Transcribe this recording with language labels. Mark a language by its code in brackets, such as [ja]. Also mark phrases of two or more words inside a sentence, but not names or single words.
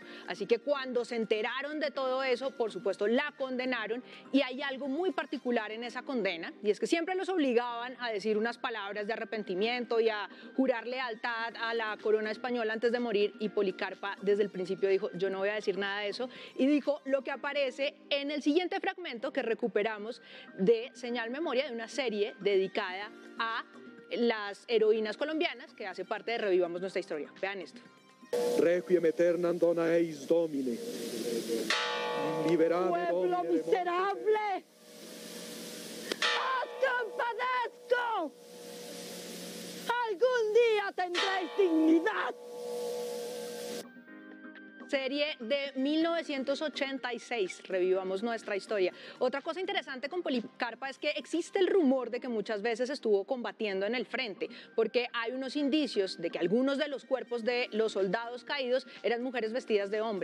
[es] Así que cuando se enteraron de todo eso, por supuesto, la condenaron, y hay algo muy particular en esa condena, y es que siempre los obligaban a decir unas palabras de arrepentimiento y a jurar lealtad a la corona española antes de morir, y Policarpa desde el principio dijo, yo no voy a decir nada de eso, y dijo lo que aparece en el siguiente fragmento que recuperamos de Señal Memoria, de una serie dedicada a las heroínas colombianas que hace parte de Revivamos Nuestra Historia. Vean esto. [la] Requiem aeternam dona eis Domine. Liberame, [es] ¡Pueblo [la] Domine, [es] miserable! ¡Os compadezco! ¡Algún día tendréis dignidad! serie de 1986. Revivamos nuestra historia. Otra cosa interesante con Policarpa es que existe el rumor de que muchas veces estuvo combatiendo en el frente, porque hay unos indicios de que algunos de los cuerpos de los soldados caídos eran mujeres vestidas de hombre.